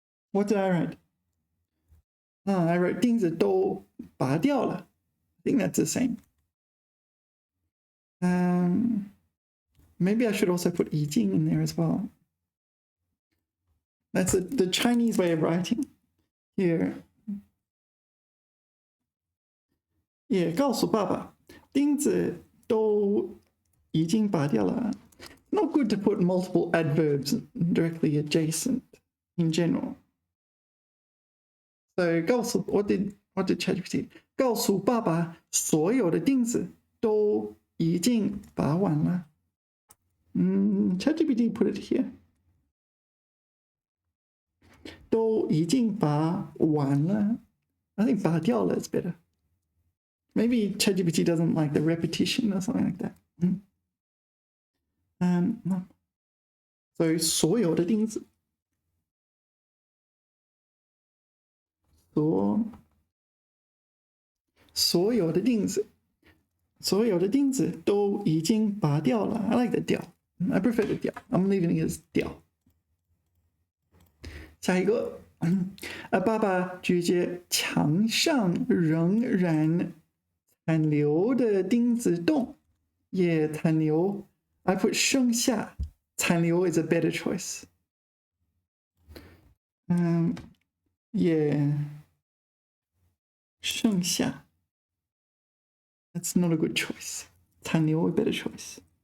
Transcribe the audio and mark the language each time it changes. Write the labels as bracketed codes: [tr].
[en] What did I write? I wrote [zh] 钉子都拔掉了。 [en] I think that's the same. Maybe I should also put 已经 in there as well. That's the Chinese way of writing. Here. [zh] Yeah, 告诉爸爸，钉子都已经拔掉了。 [en] Not good to put multiple adverbs directly adjacent in general. So 告诉 what did ChatGPT? [zh] 告诉爸爸，所有的钉子都已经拔完了。 [en] ChatGPT put it here. [zh] 都已经拔完了。 [en] I think 拔掉了 is better. Maybe ChatGPT doesn't like the repetition or something like that. [zh] So 所有的钉子，所有的钉子都已经拔掉了。 [en] I like the 掉。I prefer the 掉。I'm leaving it as 掉。 [zh] 下一个，爸爸举着墙上仍然残留的钉子洞，也残留。 [en] I put 剩下，残留 is a better choice. [zh] 也剩下。 [en] That's not a good choice. 残留 a better choice.